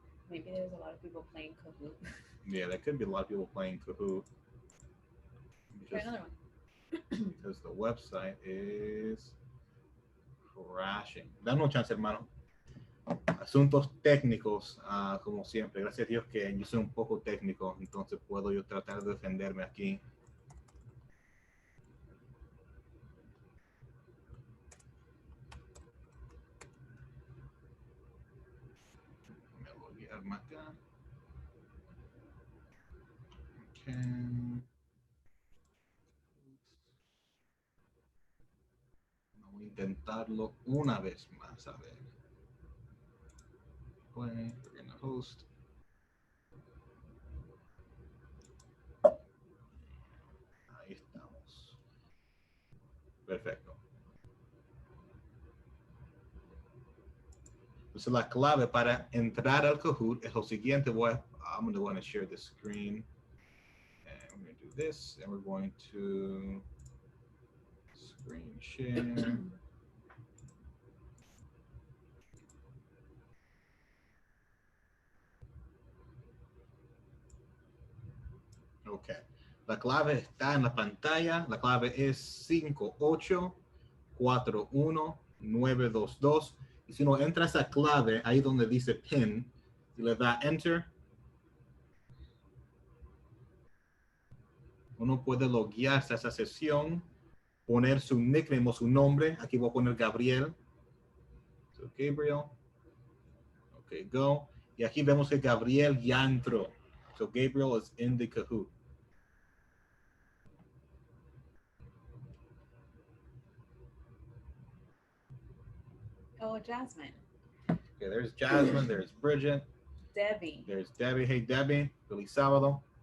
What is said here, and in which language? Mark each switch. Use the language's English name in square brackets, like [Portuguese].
[English] Maybe there's a lot of people playing Kahoot. Yeah, there could be a lot of people playing Kahoot. Try another one. Because the website is crashing. [Spanish] Danos chance, hermano. Asuntos técnicos, como siempre. Gracias a Dios que yo soy un poco técnico, entonces puedo yo tratar de defenderme aquí. Me voy a armar acá. [English] Okay. [Spanish] Voy a intentarlo una vez más, a ver. [English] Play, we're gonna host. [Spanish] Ahí estamos. Perfecto. Entonces la clave para entrar al Kahoot es lo siguiente. [English] I'm going to want to share the screen. And we're going to do this. And we're going to screen share. Ok. [Spanish] La clave está en la pantalla. La clave es 5841922. Y si uno entra a esa clave, ahí donde dice pin, y le da enter, uno puede loguearse a esa sesión, poner su nickname o su nombre. Aquí voy a poner Gabriel. [English] So, Gabriel. Ok, go. [Spanish] Y aquí vemos que Gabriel ya entró. [English] So Gabriel is in the Kahoot. Oh, Jasmine. Okay, there's Jasmine, there's Bridget. Debbie. There's Debbie. Hey, Debbie. [Spanish] Feliz Sabado.